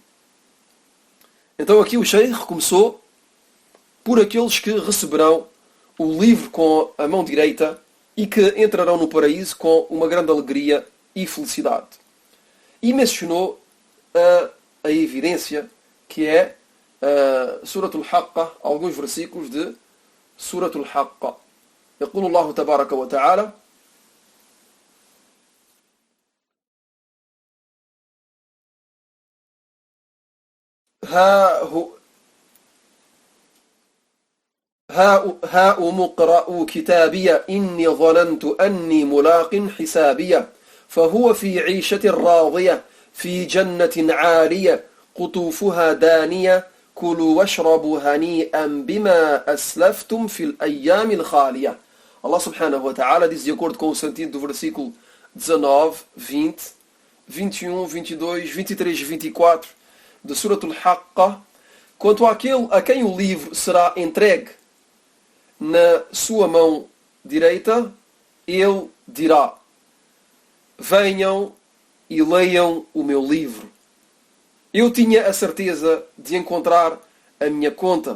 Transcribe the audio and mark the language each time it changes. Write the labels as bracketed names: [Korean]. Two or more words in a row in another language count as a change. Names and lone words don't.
[Portuguese] Então aqui o Sheikh começou por aqueles que receberão o livro com a mão direita e que entrarão no paraíso com uma grande alegria e felicidade. E mencionou a evidência que é Surat al-Haqqa, alguns versículos de Surat al-Haqqa. [Arabic] يقول الله تبارك وتعالى: هاؤم اقرءوا كتابي إني ظننت أني ملاق حسابي فهو في عيشة راضية في جنة عالية قطوفها دانية كلوا واشربوا هنيئا بما أسلفتم في الأيام الخالية. [Portuguese] Allah [Arabic] سبحانه وتعالى [Portuguese] diz, de acordo com o sentido do versículo 19, 20, 21, 22, 23 e 24 de Surat al-Haqqa: quanto àquele a quem o livro será entregue na sua mão direita, ele dirá: venham e leiam o meu livro. Eu tinha a certeza de encontrar a minha conta.